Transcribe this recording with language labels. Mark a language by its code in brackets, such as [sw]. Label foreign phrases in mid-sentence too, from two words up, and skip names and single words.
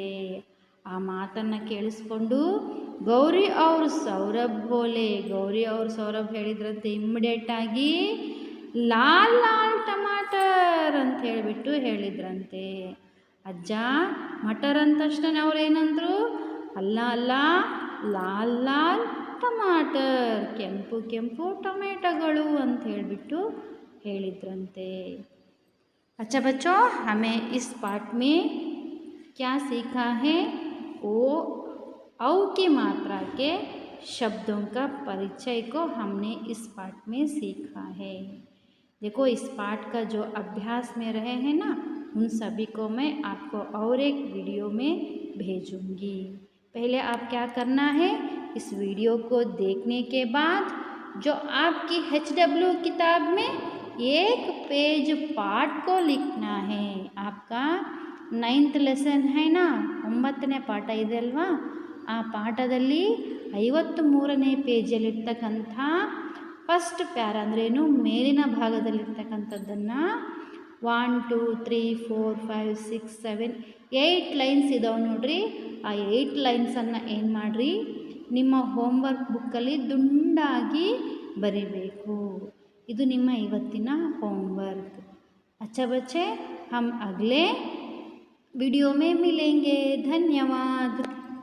[kn] ಆ ಮಾತನ್ನು ಕೇಳಿಸ್ಕೊಂಡು ಗೌರಿ ಅವ್ರ ಸೌರಭ್ ಹೇಳಿದ್ರಂತೆ ಇಮ್ಮಿಡಿಯೇಟಾಗಿ [hi] लाल लाल टमाटर [kn] ಅಂತ ಹೇಳಿಬಿಟ್ಟು ಹೇಳಿದ್ರಂತೆ. ಅಜ್ಜ ಮಟರ್ ಅಂದ ತಕ್ಷಣ ಅವ್ರು ಏನಂದರು? ಅಲ್ಲ [hi] लाल लाल टमाटर, [kn] ಕೆಂಪು ಕೆಂಪು ಟೊಮೆಟೊಗಳು ಅಂತ ಹೇಳಿಬಿಟ್ಟು ಹೇಳಿದ್ರಂತೆ. [hi] अच्छा बच्चों, हमें इस पाठ में क्या सीखा है? ओ औ की मात्रा के शब्दों का परिचय को हमने इस पाठ में सीखा है. देखो, इस पाठ का जो अभ्यास में रहे हैं ना, उन सभी को मैं आपको और एक वीडियो में भेजूंगी. पहले आप क्या करना है, इस वीडियो को देखने के बाद जो आपकी HW किताब में एक पेज पाठ को लिखना है. आपका 9th ಲೆಸನ್ है ना, [kn] 9ನೇ ಪಾಠ ಇದೆ ಅಲ್ವಾ, ಆ ಪಾಠದಲ್ಲಿ 53ನೇ ಪೇಜಲ್ಲಿರ್ತಕ್ಕಂಥ [en] first para [kn] ಅಂದ್ರೇನು, ಮೇಲಿನ ಭಾಗದಲ್ಲಿರ್ತಕ್ಕಂಥದ್ದನ್ನು 1 2 3 4 5 6 7 8 ಲೈನ್ಸ್ ಇದಾವೆ ನೋಡ್ರಿ. ಆ 8 ಲೈನ್ಸನ್ನು ಏನು ಮಾಡಿರಿ, ನಿಮ್ಮ ಹೋಮ್ವರ್ಕ್ ಬುಕ್ಕಲ್ಲಿ ದುಂಡಾಗಿ ಬರಿಬೇಕು. ಇದು ನಿಮ್ಮ ಇವತ್ತಿನ होमवर्क. [hi] अच्छा बच्चे, हम अगले वीडियो में मिलेंगे. धन्यवाद.